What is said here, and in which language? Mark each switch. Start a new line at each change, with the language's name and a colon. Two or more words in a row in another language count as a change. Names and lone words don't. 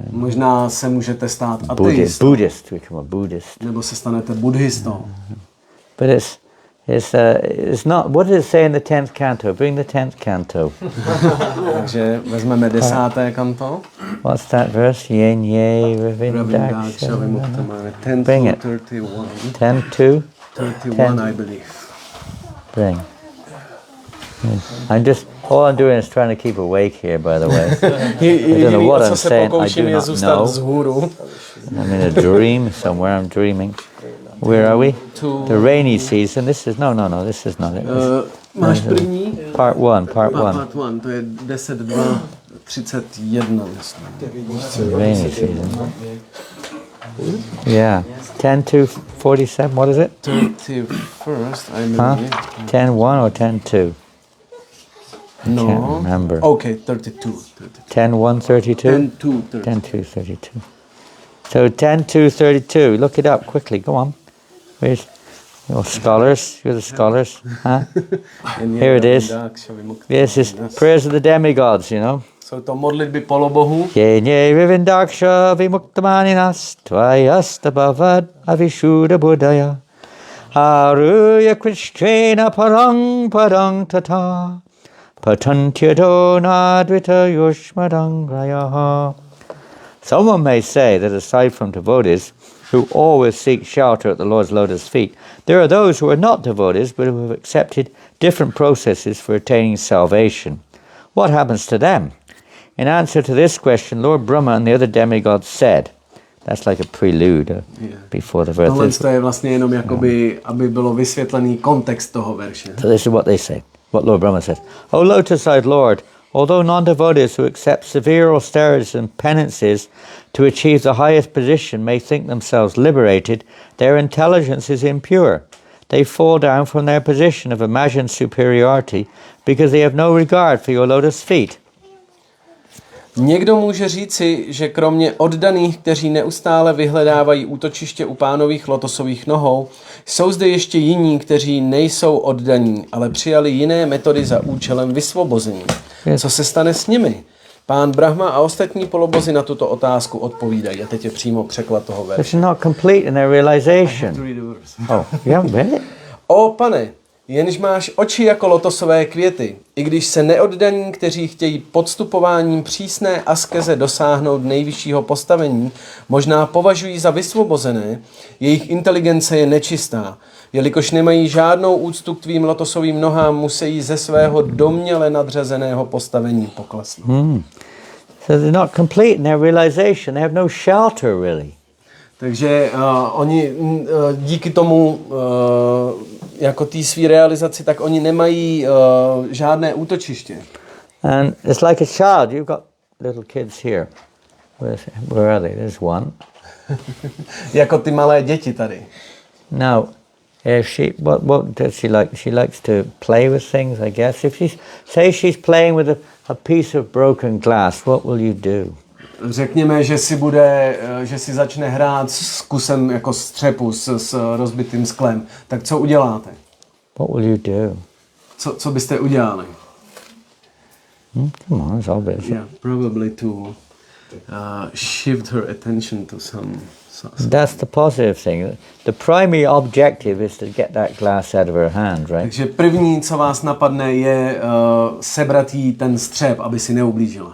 Czech: Možná se můžete stát ateistou.
English: Buddhist, become a Buddhist.
Czech: Nebo se stanete buddhistou.
English: But It's not. What does it say in the 10th canto? Bring the 10th canto. Takže vezmeme 10. kanto. What's that verse?
Sanskrit: Yen ye ravindaksha.
English: Bring it. 31. 10 to 31, I believe. bring. All I'm doing is trying to keep awake here, by the way. I don't know what I'm saying. I do not know. I'm in a dream somewhere. I'm dreaming. Where are we? The rainy season. This is no. This is not it.
Czech: Máš první?
English: Part one.
Czech: Part 1, to je 10, 2, 31, myslím.
English: Rainy season. Yeah. 10 to 47. What is it? 31st, I Huh? believe. 10-1 or 10-2? No. Can't remember. Okay, 32. 10-1, 32? 10-2, 32. 10-2, 32. So 10-2, 32. Look it up quickly. Go on. Where's your scholars? You're the scholars. Huh? Here it is. This is prayers of the demigods, you know.
Czech: Jsou to modlitby polobohů.
Sanskrit: Yenye vivindaksha vimuktamaninas tvayastabhavad avishuddha buddhaya aruya krishnena parang tata patantyado nadvita yushmadangraya.
English: Someone may say that aside from devotees who always seek shelter at the Lord's lotus feet, there are those who are not devotees but who have accepted different processes for attaining salvation. What happens to them? In answer to this question, Lord Brahma and the other demigods said, that's like a prelude before the verse.
Czech: Tohle je vlastně jenom jakoby, aby bylo vysvětlený kontext toho verše.
English: So this is what they say, what Lord Brahma says. O lotus-eyed Lord, although non-devotees who accept severe austerities and penances to achieve the highest position may think themselves liberated, their intelligence is impure. They fall down from their position of imagined superiority because they have no regard for your lotus feet.
Czech: Někdo může říci, že kromě oddaných, kteří neustále vyhledávají útočiště u pánových lotosových nohou, jsou zde ještě jiní, kteří nejsou oddaní, ale přijali jiné metody za účelem vysvobození. Co se stane s nimi? Pán Brahma a ostatní polobozy na tuto otázku odpovídají. A teď je přímo překlad toho verše.
English: It's not complete in their realization. Oh, you haven't read it?
Czech: O pane, jenž máš oči jako lotosové květy, i když se neoddaní, kteří chtějí podstupováním přísné askeze dosáhnout nejvyššího postavení, možná považují za vysvobozené, jejich inteligence je nečistá. Jelikož nemají žádnou úctu k tvým lotosovým nohám, musí ze svého domněle nadřazeného postavení poklesnout.
English: So they're not complete in their realization. They have no shelter, really.
Czech: Takže oni díky tomu, jako té svý realizaci, tak oni nemají žádné útočiště.
English: And it's like a child. You've got little kids here. Where are they? There's one.
Czech: Jako ty malé děti tady.
English: Now, if what does she like? She likes to play with things, I guess. If she's playing with a piece of broken glass, what will you do?
Czech: Řekněme, že si začne hrát s kusem jako střepu s rozbitým sklem. Tak co uděláte?
English: What will you do?
Czech: Co byste udělali?
English: Come on, it's obvious. Yeah, probably to shift her attention to some. That's the positive thing. The primary objective is to get that glass out of her hand, right?
Czech: Takže první, co vás napadne, je sebrat jí ten střep, aby si neublížila.